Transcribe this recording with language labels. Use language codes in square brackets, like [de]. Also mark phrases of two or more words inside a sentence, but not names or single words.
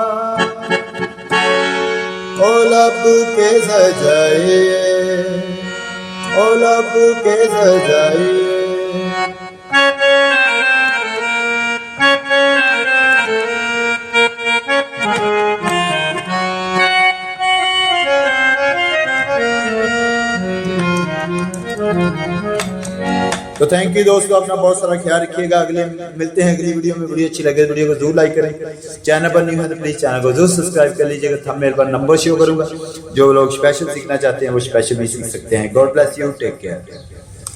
[hi] ओ लब के सजाइए ओ लब के सजाइए। तो [en] thank you [hi] दोस्तों, अपना बहुत सारा ख्याल रखिएगा। अगले मिलते हैं अगली वीडियो में। वीडियो अच्छी लगे वीडियो को जरूर लाइक करें। चैनल पर नहीं है तो प्लीज चैनल को जरूर सब्सक्राइब कर लीजिएगा। थंबनेल पर नंबर शो करूंगा, जो लोग स्पेशल सीखना चाहते हैं वो स्पेशल भी सीख सकते हैं। [en] God bless you, take care.